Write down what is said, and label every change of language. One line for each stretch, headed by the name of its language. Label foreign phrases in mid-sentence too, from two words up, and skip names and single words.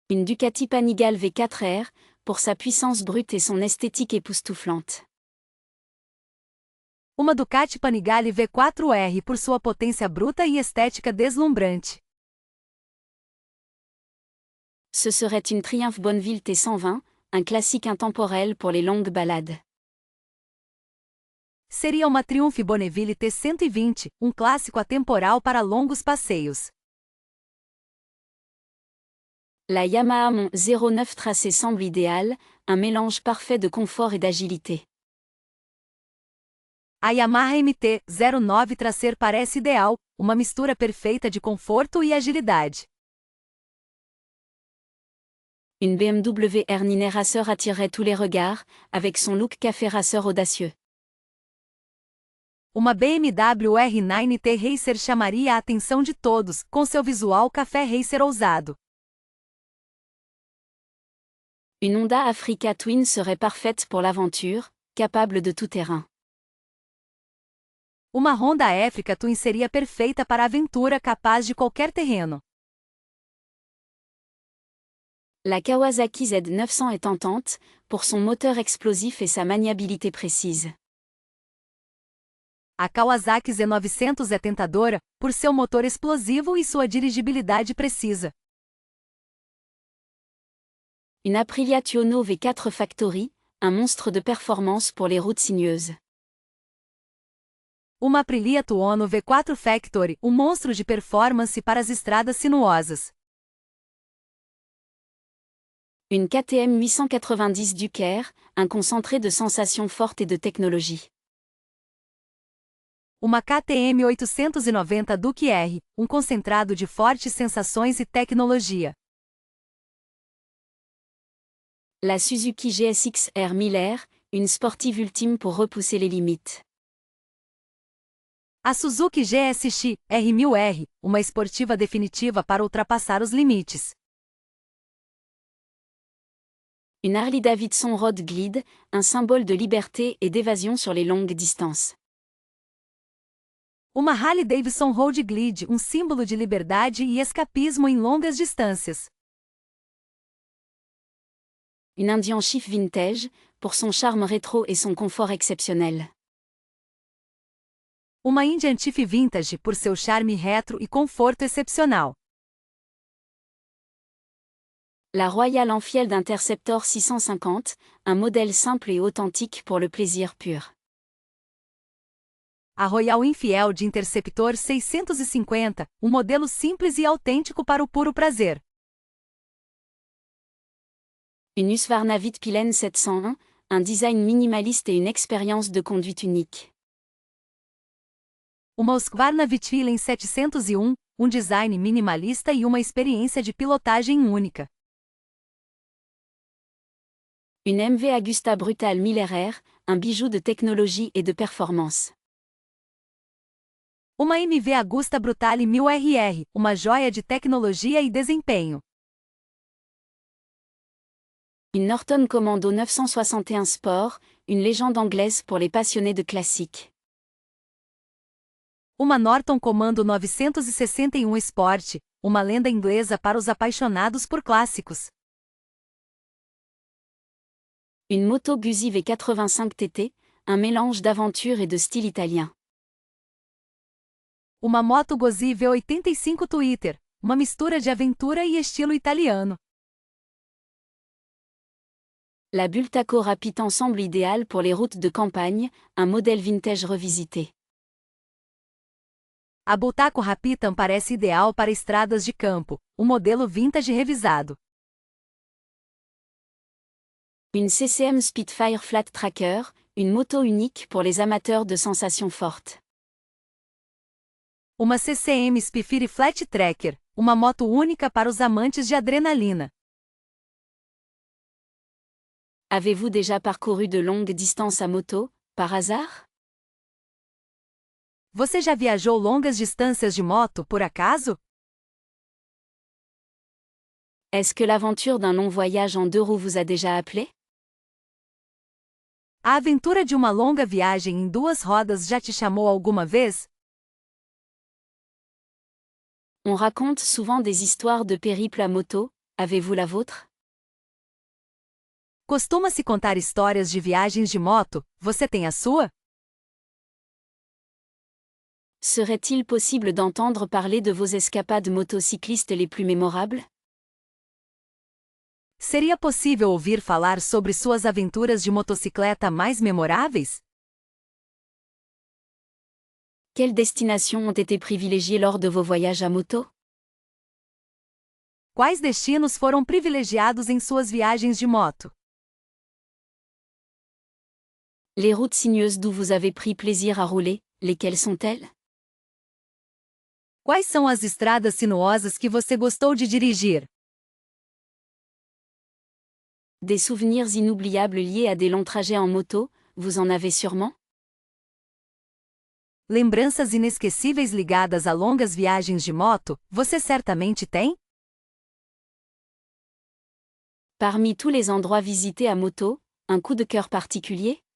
French: Une Ducati Panigale V4R, pour sa puissance brute et son esthétique époustouflante.
Portuguese: Uma Ducati Panigale V4R por sua potência bruta e estética deslumbrante.
French: Ce serait une Triumph Bonneville T120, un classique intemporel pour les longues balades.
Portuguese: Seria uma Triumph Bonneville T120, clássico atemporal para longos passeios.
French: La Yamaha Mon 09 tracé semble idéal, un mélange parfait de confort et d'agilité.
Portuguese: A Yamaha MT-09 Tracer parece ideal, uma mistura perfeita de conforto e agilidade.
French: Une BMW R9 Racer attirerait tous les regards, avec son look café racer audacieux.
Portuguese: Uma BMW R9T Racer chamaria a atenção de todos, com seu visual café racer ousado.
French: Une Honda Africa Twin serait parfaite pour l'aventure, capable de tout terrain.
Portuguese: Uma Honda Africa Twin seria perfeita para a aventura, capaz de qualquer terreno.
French: La Kawasaki Z900 est tentante, pour son moteur explosif et sa maniabilité précise.
Portuguese: A Kawasaki Z900 é tentadora, por seu motor explosivo e sua dirigibilidade precisa.
French: Une Aprilia Tuono V4 Factory, un monstre de performance pour les routes sinueuses.
Portuguese: Uma Aprilia Tuono V4 Factory, monstro de performance para as estradas sinuosas.
French: Une KTM 890 Duker, un concentré de sensations fortes et de technologie.
Portuguese: Uma KTM 890 Duke R, concentrado de fortes sensações e tecnologia.
French: La Suzuki GSX-R 1000R, une sportive ultime pour repousser les limites.
Portuguese: A Suzuki GSX R1000R, uma esportiva definitiva para ultrapassar os limites.
French: Une Harley-Davidson Road Glide, un symbole de liberté et d'évasion sur les longues distances.
Portuguese: Uma Harley-Davidson Road Glide, símbolo de liberdade e escapismo em longas distâncias.
French: Une Indian Chief Vintage, pour son charme rétro et son confort exceptionnel.
Portuguese: Uma Indian Chief Vintage por seu charme retro e conforto excepcional.
French: La Royal Enfield Interceptor 650, un modèle simple et authentique pour le plaisir pur.
Portuguese: A Royal Enfield Interceptor 650, modelo simples e autêntico para o puro prazer.
French: Une Husqvarna Vitpilen 701, un design minimaliste et une expérience de conduite unique.
Portuguese: Uma Husqvarna Vitpilen 701, design minimalista e uma experiência de pilotagem única.
French: Une MV Agusta Brutal 1000RR, un bijou de technologie et de performance.
Portuguese: Uma MV Agusta Brutale 1000RR, uma joia de tecnologia e desempenho.
French: Une Norton Commando 961 Sport, une légende anglaise pour les passionnés de classiques.
Portuguese: Uma Norton Commando 961 Sport, uma lenda inglesa para os apaixonados por clássicos.
French: Une Moto Guzzi V85 TT, un mélange d'aventure et de style italien.
Portuguese: Uma Moto Guzzi V85 Twitter, uma mistura de aventura e estilo italiano.
French: La Bultaco Rapid ensemble idéal pour les routes de campagne, un modèle vintage revisité.
Portuguese: A Bultaco Rapitan parece ideal para estradas de campo, modelo vintage revisado.
French: Une CCM Spitfire Flat Tracker, une moto unique pour les amateurs de sensations fortes.
Portuguese: Uma CCM Spitfire Flat Tracker, uma moto única para os amantes de adrenalina.
French: Avez-vous déjà parcouru de longues distances à moto, par hasard?
Portuguese: Você já viajou longas distâncias de moto, por acaso?
French: Est-ce que l'aventure d'un long voyage en 2 roues vous a déjà appelé?
Portuguese: A aventura de uma longa viagem em 2 rodas já te chamou alguma vez?
French: On raconte souvent des histoires de périples à moto, Avez-vous la vôtre?
Portuguese: Costuma-se contar histórias de viagens de moto, você tem a sua?
French: Serait-il possible d'entendre parler de vos escapades motocyclistes les plus mémorables?
Portuguese: Seria possível ouvir falar sobre suas aventuras de motocicleta mais memoráveis?
French: Quelles destinations ont été privilégiées lors de vos voyages à moto?
Portuguese: Quais destinos foram privilegiados em suas viagens de moto?
French: Les routes sinueuses d'où vous avez pris plaisir à rouler, lesquelles sont-elles?
Portuguese: Quais são as estradas sinuosas que você gostou de dirigir?
French: Des souvenirs inoubliables liés à des longs trajets en moto, vous en avez sûrement?
Portuguese: Lembranças inesquecíveis ligadas a longas viagens de moto, você certamente tem?
French: Parmi tous les endroits visités à moto, un coup de cœur particulier?